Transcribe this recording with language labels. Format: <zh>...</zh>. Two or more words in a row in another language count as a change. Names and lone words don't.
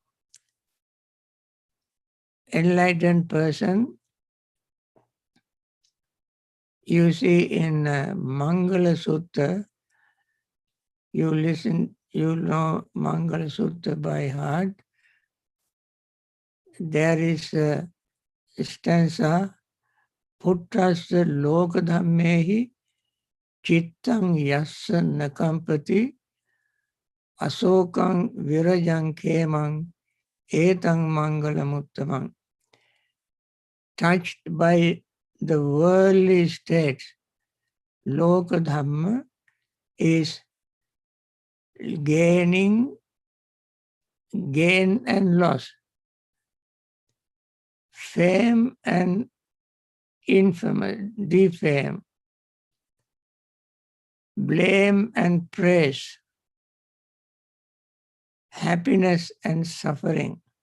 <en>Enlightened person, you see in Mangala Sutta, you know Mangala Sutta by heart. There is a stanza,</en> <pi>Puttasya lokadhammehi chittang yassa nakampati asokang virajang kemang etang mangalamuttamang.</pi> <en>Touched by the worldly states, lokadhamma is gain and loss, fame and infamy, defame, blame and praise, happiness and suffering.</en>